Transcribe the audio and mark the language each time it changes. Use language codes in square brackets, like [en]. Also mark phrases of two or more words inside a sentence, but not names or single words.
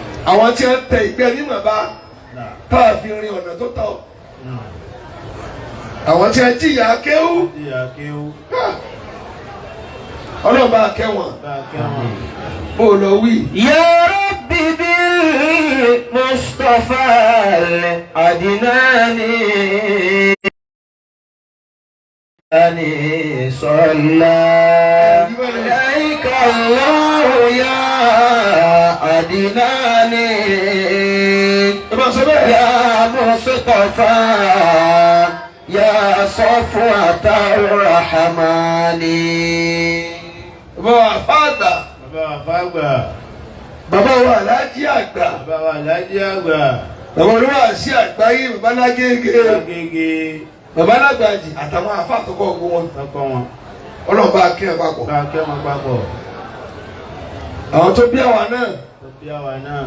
[yo] Àwọn tí wọ́n tẹ ìgbẹ́ mímọ̀ bá, Náà. tá a fi rin ọ̀nà tó tọ́. Náà. Àwọn tí wọ́n jìyà kéwú. Jìyà kéwú. Ah. Ọlọ́run bá kẹ́ wọn. Bá kẹ́ wọn. Bó o lọ wí. [ar] يا رب بالمصطفى العدنان. أني صلى عليك الله يا عدنان. [yo] Ẹ bá sọ bẹ́ẹ̀. [ar] يا مصطفى يا صفوة الرحمن. [yo] Bàbá wa àfáà àgbà. Bàbá wa àfáà àgbà. Bàbá wa Alhaji àgbà. Bàbá wa Alhaji àgbà. Bàbá olúwa sí àgbáyé, bàbá Lágége. Lágége. Bàbá Lágbàjì àtàwọn àfáà tó kọ́ ogun wọn. Tọ́kọ wọn. Ọlọ́run bá kẹ́ wọn papọ̀. Bá kẹ́ wọn papọ̀. Àwọn tó bí àwa náà. Tó bí àwa náà.